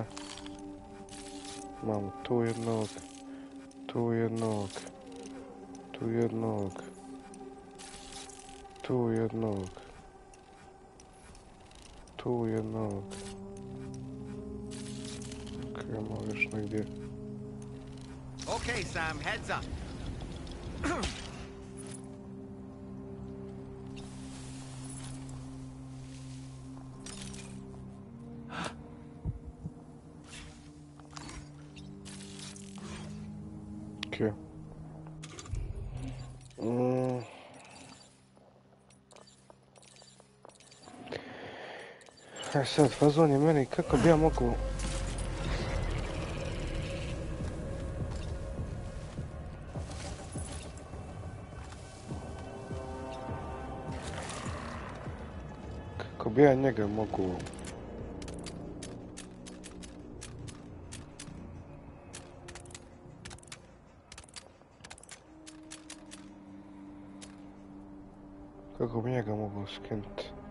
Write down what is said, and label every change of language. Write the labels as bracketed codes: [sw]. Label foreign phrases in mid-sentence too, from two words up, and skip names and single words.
[sr] Imamo tu jednog. Tu jednog. Tu jednog. Tu jednog. Tu jednog. Ok, imamo još negdje. [en] Okay, Sam, heads up. [sr] Ok. A sad, fazon je meni, kako bi ja mogu... Kako bi ja njega mogu... Kako bi njega mogu skinuti?